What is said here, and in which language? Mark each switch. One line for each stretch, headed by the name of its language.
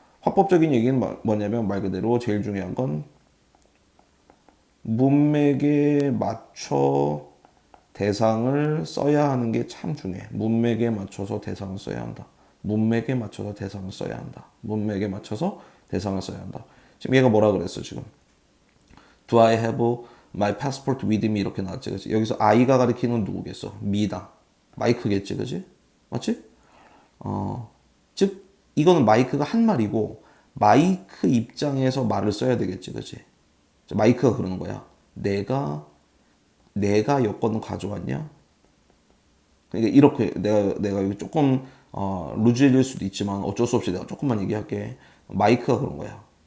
Korean: 화법적인 얘기는 뭐냐면 말 그대로 제일 중요한 건 문맥에 맞춰 대상을 써야 하는 게 참 중요해. 문맥에 맞춰서 대상을 써야 한다. 문맥에 맞춰서 대상을 써야 한다. 문맥에 맞춰서 대상을 써야 한다. 지금 얘가 뭐라 그랬어, 지금?
English: Do I have my passport with me?
Korean: 이렇게 나왔지, 그치? 여기서 I가 가리키는 누구겠어? me다. 마이크겠지, 그치? 맞지? 즉, 이거는 마이크가 한 말이고, 마이크 입장에서 말을 써야 되겠지, 그치? 마이크가 그러는 거야. 내가 여권을 가져왔냐? 그러니까 이렇게 내가 여기 조금 루즈해질 수도 있지만 어쩔 수 없이 내가 조금만 얘기할게. 마이크가 그런 거야.